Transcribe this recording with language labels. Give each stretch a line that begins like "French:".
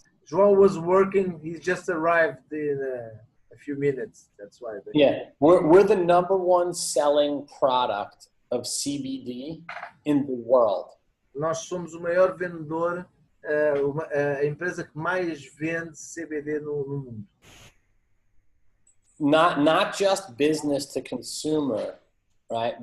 English: João was working. He just arrived in a few minutes. That's why. Yeah, we're the #1 selling product of CBD in the world.
Portuguese: Nós somos o maior vendedor, a empresa que mais vende CBD no mundo.
English: Not just business to consumer, right?